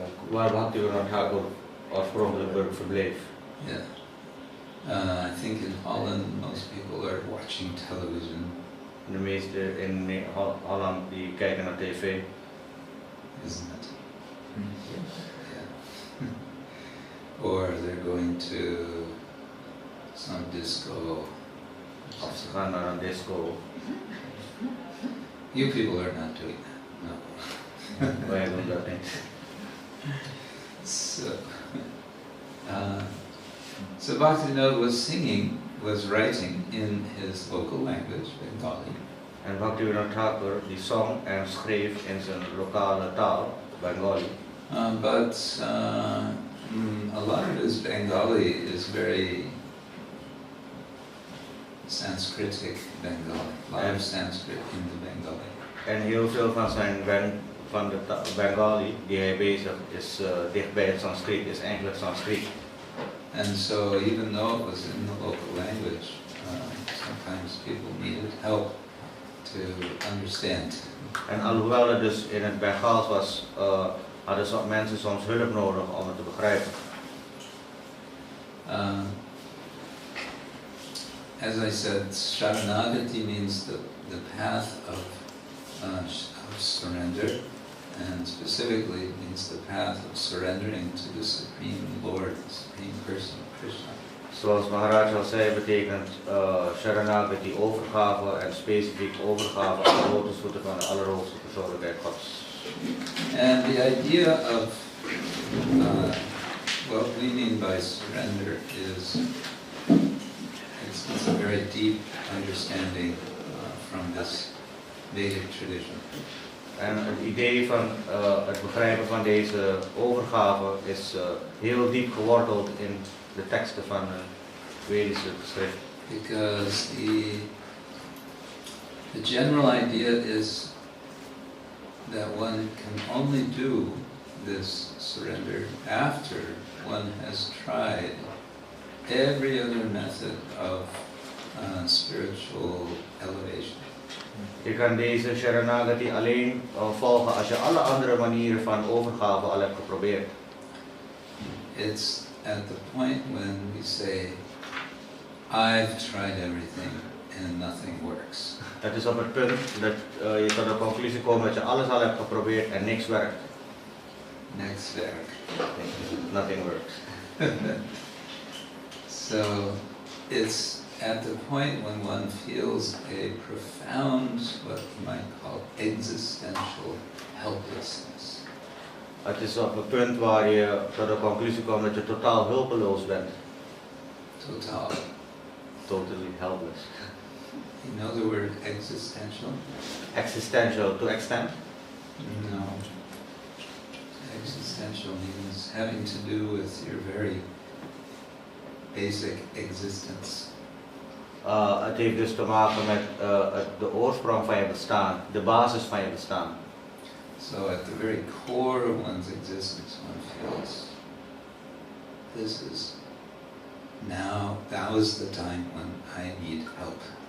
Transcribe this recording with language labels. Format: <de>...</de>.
<nl>Waar Bhaktivinoda Thakur oorspronkelijk verbleef.</nl> <en>Yeah. I think in Holland most people are watching television.</en> <nl>De meesten in Holland die kijken naar tv.</nl> <en>Isn't it? Yeah. Or they're going to some disco.</en> <nl>Of ze gaan naar een disco.</nl> <en>You people are not doing that, no.</en> <nl>Wij doen dat niet.</nl> <en>So, So Bhaktivinoda was writing in his local language, Bengali.</en> <nl>En Bhaktivinoda Thakur die zong en schreef in zijn lokale taal, Bengali.</nl> <en>But a lot of his Bengali is very Sanskritic Bengali, a lot of Sanskrit in the Bengali.</en> <nl>En heel veel van de Bengali die hij bezig is dicht bij het Sanskriet, is eigenlijk Sanskriet.</nl> <en>And so even though it was in the local language, sometimes people needed help to understand.</en> <nl>En alhoewel het dus in het Bengaals was, hadden mensen soms hulp nodig om het te begrijpen.</nl> <en>As I said, Saranagati means the path of surrender, and specifically it means the path of surrendering to the Supreme Lord, the Supreme Person of Krishna.</en> <nl>Zoals Maharaj al zei, betekent Saranagati overgave en specifiek overgave aan de lotusvoeten van de Allerhoogste Persoonlijkheid Gods.</nl> <en>And the idea of what we mean by surrender is it's a very deep understanding from this Vedic tradition.</en> <nl>En het idee van het begrijpen van deze overgave is heel diep geworteld in de teksten van het Vedische geschrift.</nl> <en>Because the general idea is that one can only do this surrender after one has tried every other method of spiritual elevation.</en> <nl>Je kan deze Saranagati alleen volgen als je alle andere manieren van overgave al hebt geprobeerd.</nl> <en>It's at the point when we say, I've tried everything and nothing works.</en> <nl>Het is op het punt dat je tot de conclusie komt dat je alles al hebt geprobeerd en niks werkt. Next werk.</nl> <en>Nothing works. So it's at the point when one feels a profound, what you might call existential helplessness.</en> <nl>Het is op het punt waar je tot de conclusie komt dat je totaal hulpeloos bent.</nl> <en>Total. Totally helpless. You know the word existential? Existential, to extent? No. Existential means having to do with your very basic existence.</en> <nl>Het heeft dus te maken met de oorsprong van je bestaan, de basis van je bestaan.</nl> <en>So at the very core of one's existence, one feels this is now is the time when I need help.</en>